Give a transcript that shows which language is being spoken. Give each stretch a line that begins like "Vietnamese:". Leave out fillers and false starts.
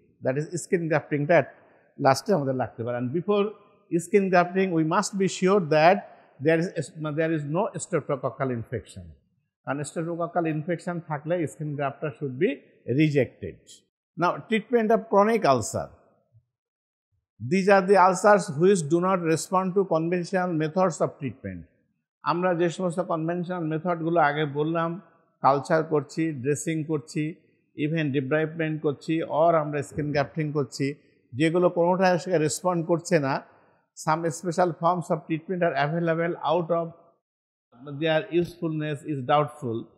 English: that is skin গ্রাফটিংটা
Bangla: লাস্টে আমাদের লাগতে পারে।
English: and before skin grafting we must be sure that there is no streptococcal infection,
Bangla: কারণ streptococcal infection থাকলে
English: Skin গ্রাফটটা should be rejected. Now treatment of chronic ulcer. These are the ulcers which do not respond to conventional methods of treatment.
Bangla: আমরা যে সমস্ত conventional মেথডগুলো আগে বললাম, culture করছি, dressing করছি, even ডিব্রাইভমেন্ট করছি, অর আমরা স্কিন গ্রাফটিং করছি, যেগুলো কোনোটাই রেসপন্ড করছে না,
English: Some special forms of treatment are available out of their usefulness is doubtful.